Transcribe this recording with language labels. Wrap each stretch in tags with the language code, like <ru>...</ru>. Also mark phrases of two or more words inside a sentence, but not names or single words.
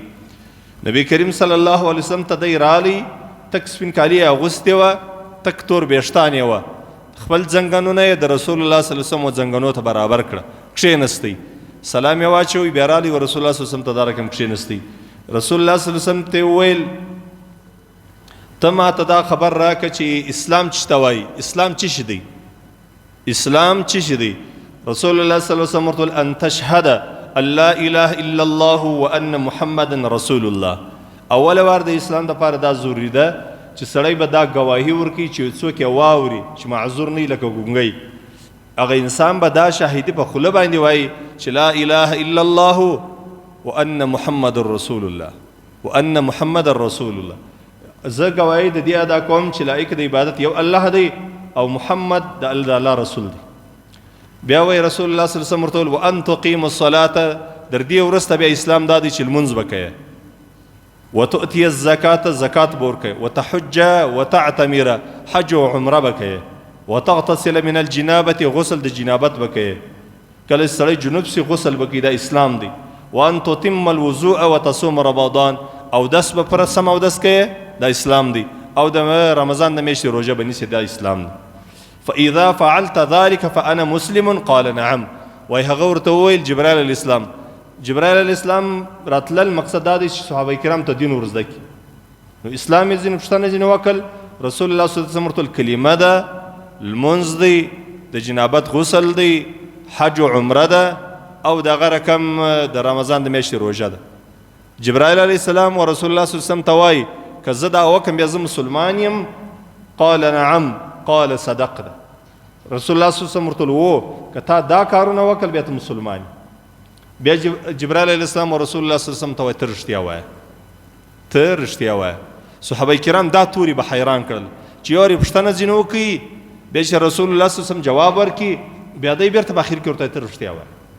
<ps>نبی کریم صلی الله علیه وسلم ته دی رالی، تک سپین کالي اغوستې وه، تک تور ویښتان یې وه، خپل زنګنونه یې د رسول الله صلی الله علیه وسلم زنګنو ته برابر کړه، کښېنستی، سلام یې واچوی، بیا رالی و رسول الله صلی الله علیه وسلم ته دا رقم کښېنستی. رسول الله صلی الله علیه وسلم ته وویل ته ما ته دا خبر راکړه چې اسلام څه ته وایي، اسلام څه شی دی، اسلام څه شی دی؟</ps> <ar>رسول الله صلی الله علیه وسلم ورته ان تشهد ان لا اله الا الله وان محمدا رسول الله.</ar> <ps>اول وار د اسلام دپاره دا ضروري ده چې سړی به دا ګواهي ورکړي چې څوک یې واوري چې معذور نه وي لکه ګونګی. هغه انسان به دا شاهدي په خوله باندې وایي چې</ps> <ar>لا اله الا الله وان محمد رسول الله</ar> <ps>وان محمد رسول الله. زه ګواهي د دې ادا کوم چې لایق د عبادت یو الله دی او محمد د الله رسول دی. بیا وایي رسول الله صلی الله علیه وسلم ورته وویل</ps> <ar>وان تقیم الصلاة،</ar> <ps>در دې وروسته بیا اسلام دا دی چې لمونځ به کوې،</ps> <ar>وتؤتي الزکاة،</ar> <ps>زکات به ورکوې،</ps> <ar>وتحج وتعتمر،</ar> <ps>حج و عمره به کوې،</ps> <ar>وتغتسل من الجنابة،</ar> <ps>غسل د جنابت به کوې، کله چې سړی جنوب سي غسل به کوي، دا اسلام دی.</ps> <ar>وان تتم الوضوء وتصوم رمضان،</ar> <ps>اودس به پوره سم اودس کوې، دا اسلام دی. او د رمضان د میاشتې روژه به نیسې، دا اسلام دی.</ps> <ar>فاذا فعلت ذلك فانا مسلم قال نعم.</ar> <ps>وای هغه ورته وویل جبرائیل علیه السلام، جبرائیل علیه السلام راتلل مقصد دا دی چې صحابه کرام ته دین ورزده کړي. نو اسلام یې ځینې پوښتنه ځینې وکړل. رسول الله صلی الله علیه وسلم ورته ویل کلمه ده، لمونځ دی، د جنابت غسل دی، حج و عمره ده، او دغه رقم د رمضان د میاشتې روژه ده. جبرائیل علیه السلام و رسول الله صلی الله علیه وسلم ته وایي که زه دا وکړم بیا زه مسلمان یم؟</ps> <ar>قال نعم قال صدقت.</ar> <ps>رسول الله صلی الله علیه وسلم ورته وویل که تا دا کارونه وکړل بیا ته مسلمان. بیا جبرائیل علیه السلام و رسول الله صلی الله علیه وسلم ته وایي ته رښتیا وایه، ته رښتیا وایه. صحابه کرام دا توري به حیران کړل چې یو پوښتنه ځینې وکړي، بیا چې رسول الله صلی الله علیه وسلم جواب ورکړي، بیا دی بیرته په اخر کې ورته ته رښتیا وایه.</ps>